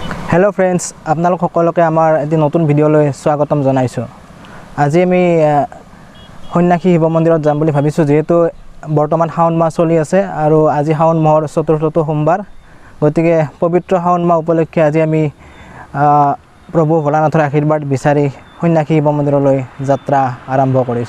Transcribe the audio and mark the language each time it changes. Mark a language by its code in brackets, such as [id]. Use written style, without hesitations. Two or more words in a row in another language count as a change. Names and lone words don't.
[en] Hello friends [as] আপোনালোক সকলোকে আমাৰ এটা নতুন ভিডিঅ'লৈ স্বাগতম জনাইছো। আজি আমি সন্যাসী শিৱ মন্দিৰত যাম বুলি ভাবিছো যেহেতু বৰ্তমান শাওন মাহ চলি আছে আৰু আজি শাওন মাহৰ চতুৰ্থটো সোমবাৰ গতিকে পবিত্ৰ শাওন মাহ উপলক্ষে আজি আমি প্ৰভু ভোলানাথৰ আশীৰ্বাদ বিচাৰি সন্যাসী শিৱ মন্দিৰলৈ যাত্ৰা আৰম্ভ কৰিছো।